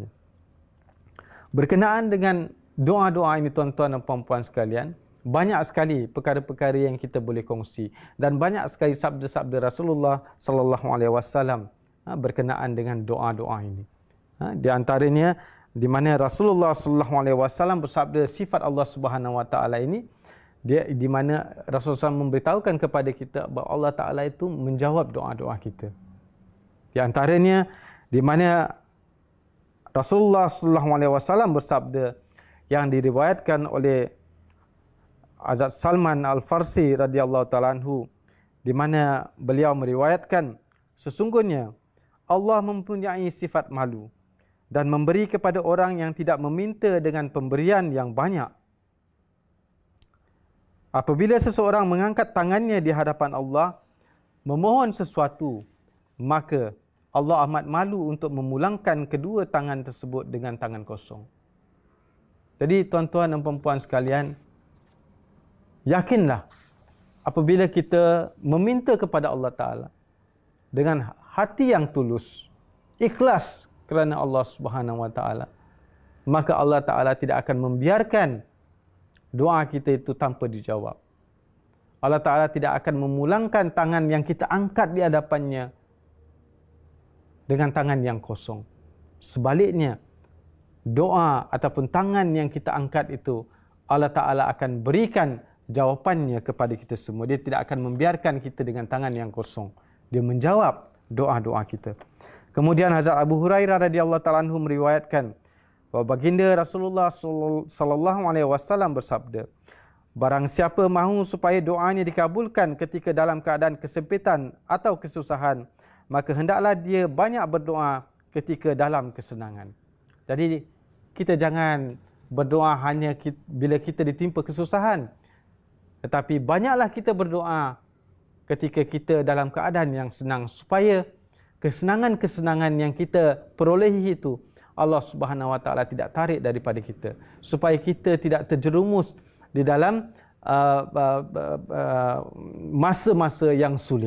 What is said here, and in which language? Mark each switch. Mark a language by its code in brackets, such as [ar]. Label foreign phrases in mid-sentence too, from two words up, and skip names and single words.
[ms] Berkenaan dengan doa-doa ini tuan-tuan dan puan-puan sekalian, Banyak sekali perkara-perkara yang kita boleh kongsi dan banyak sekali sabda-sabda Rasulullah [ar] صلى الله عليه وسلم [ms] berkenaan dengan doa-doa ini. Di antaranya di mana Rasulullah [ar] صلى الله عليه وسلم [ms] bersabda sifat Allah [ar] سبحانه وتعالى [ms] ini, dia di mana Rasulullah SAW memberitahukan kepada kita bahawa Allah Taala itu menjawab doa-doa kita. Di antaranya di mana Rasulullah [ar] صلى الله عليه وسلم [ms] bersabda yang diriwayatkan oleh Hazrat Salman Al-Farsi [ar] رضي الله تعالى عنه, [ms] di mana beliau meriwayatkan sesungguhnya Allah mempunyai sifat malu dan memberi kepada orang yang tidak meminta dengan pemberian yang banyak. Apabila seseorang mengangkat tangannya di hadapan Allah memohon sesuatu, maka Allah amat malu untuk memulangkan kedua tangan tersebut dengan tangan kosong. Jadi tuan-tuan dan puan-puan sekalian, yakinlah apabila kita meminta kepada Allah Ta'ala dengan hati yang tulus, ikhlas kerana Allah [ar] سبحانه وتعالى, [ms] maka Allah Ta'ala tidak akan membiarkan doa kita itu tanpa dijawab. Allah Ta'ala tidak akan memulangkan tangan yang kita angkat di hadapannya dengan tangan yang kosong. Sebaliknya, doa ataupun tangan yang kita angkat itu, Allah Ta'ala akan berikan jawapannya kepada kita semua. Dia tidak akan membiarkan kita dengan tangan yang kosong. Dia menjawab doa-doa kita. Kemudian Hazrat Abu Hurairah [ar] رضي الله تعالى عنه [ms] meriwayatkan bahawa baginda Rasulullah [ar] صلى الله عليه وسلم [ms] bersabda, barang siapa mahu supaya doanya dikabulkan ketika dalam keadaan kesempitan atau kesusahan, maka hendaklah dia banyak berdoa ketika dalam kesenangan. Jadi kita jangan berdoa hanya bila kita ditimpa kesusahan, tetapi banyaklah kita berdoa ketika kita dalam keadaan yang senang, supaya kesenangan-kesenangan yang kita perolehi itu Allah [ar] سبحانه وتعالى [ms] tidak tarik daripada kita, supaya kita tidak terjerumus di dalam masa-masa yang sulit.